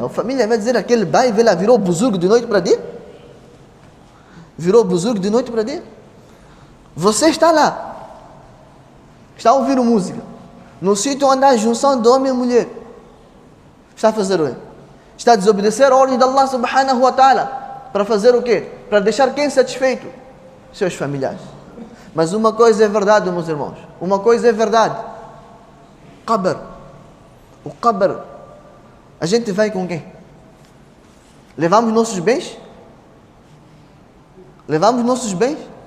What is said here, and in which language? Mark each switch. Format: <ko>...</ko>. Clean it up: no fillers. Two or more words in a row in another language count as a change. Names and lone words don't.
<pt>A família vai dizer, aquele pai virou buzurgo de noite para dia? Virou buzurgo de noite para dia? Você está lá, está a ouvir música, no sítio onde há junção de homem e mulher. Está a fazer o quê? Está a desobedecer a ordem de Allah</pt> <ar>سبحانه وتعالى.</ar> <pt>Para fazer o quê? Para deixar quem satisfeito? Seus familiares. Mas uma coisa é verdade, meus irmãos. Uma coisa é verdade. O qabr. A gente vai com quem? Levamos nossos bens? Levamos nossos bens?</pt>